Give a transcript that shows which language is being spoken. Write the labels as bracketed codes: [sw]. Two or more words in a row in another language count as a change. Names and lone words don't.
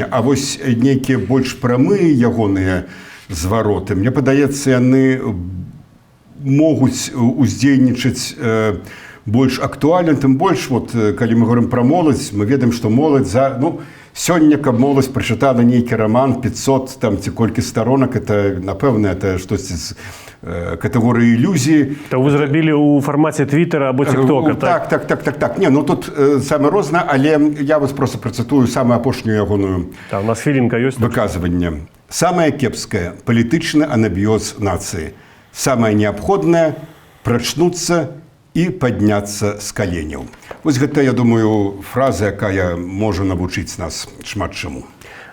[be] А вось нейкія больш прамыя ягоныя звароты, мне падаецца, яны могуць уздзейнічаць больш актуальна, тым больш, вот, калі мы говорим пра моладзь, мы ведаем, што моладзь сёння, каб моладзь прачытала нейкі раман 500 там ці колькі старонак, это, напэўна, это штосьці з катэгорыі ілюзіі. То вы зрабілі ў фармаце Твіттера або Тіктока, так? Так. Не, ну тут саме розна, але я вас просто працытую самую апошнюю ягоную у нас хвілінка ёсць выказванне. Самае кепскае – палітычны анабіёз нацыі. Самае неабходнае – прачнуцца і падняцца з каленяў. Вось гэта, я думаю, фраза, якая можа навучыць нас шмат чаму.